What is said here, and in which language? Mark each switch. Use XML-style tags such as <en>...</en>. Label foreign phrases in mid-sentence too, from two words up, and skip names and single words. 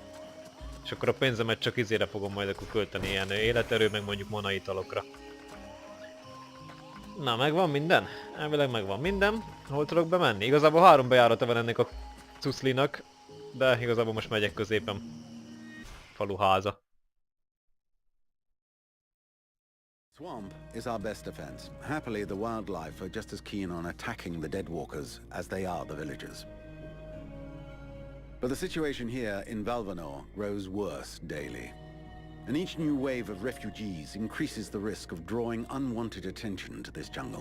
<hu>És akkor a pénzemet csak izére fogom majd akkor költeni, ilyen életerő, meg mondjuk monaitalokra. Na, megvan minden? Elvileg megvan minden. Hol tudok bemenni? Igazából 3 bejárata van ennek a cuszlinak, de igazából most megyek középen. Faluháza.</hu> <en>Swamp is our best defense. Happily, the wildlife are just as keen on attacking the deadwalkers as they are the villagers. But the situation here in Valenor grows worse daily. And each new wave of refugees increases the risk of drawing unwanted attention to this jungle.</en>